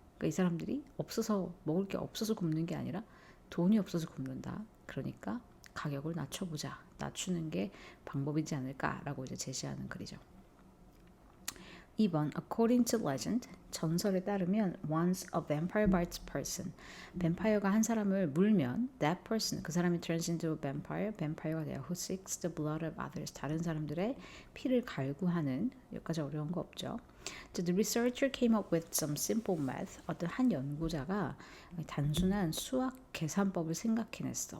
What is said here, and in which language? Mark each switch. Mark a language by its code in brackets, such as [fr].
[ko] 그러니까 이 사람들이 먹을 게 없어서 굶는 게 아니라 돈이 없어서 굶는다. 그러니까 가격을 낮춰보자. 낮추는 게 방법이지 않을까라고 이제 제시하는 글이죠. 2번, [en] according to legend, [ko] 전설에 따르면 [en] once a vampire bites a person, [ko] 뱀파이어가 한 사람을 물면 [en] that person, [ko] 그 사람이 [en] turns into a vampire, [ko] 뱀파이어가 돼요. [en] who seeks the blood of others, [ko] 다른 사람들의 피를 갈구하는, 여기까지 어려운 거 없죠. [en] So the researcher came up with some simple math, [ko] 어떤 한 연구자가 단순한 수학 계산법을 생각해냈어.